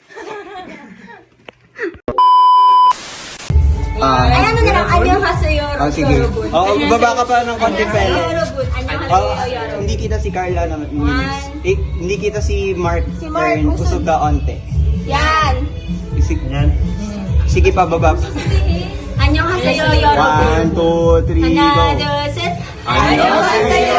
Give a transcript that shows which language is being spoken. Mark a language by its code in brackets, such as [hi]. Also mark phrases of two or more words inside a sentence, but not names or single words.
[tl] Ay, ano na lang, annyeonghaseyo. Sige. Baba ka pa ng konti pala. [ko] Yorobun. 안녕하세요, 여러분. [tl] Hindi kita si Carla na [en] One. [tl] hindi kita si Mark. Si Mark, [ceb] Turn, kusog ka onte. [tl] Yan. Sige pa, baba. [ko] 안녕하세요, 여러분. [en] 1, 2, 3, go. [ko] Ha나, 둘, 셋. 안녕하세요,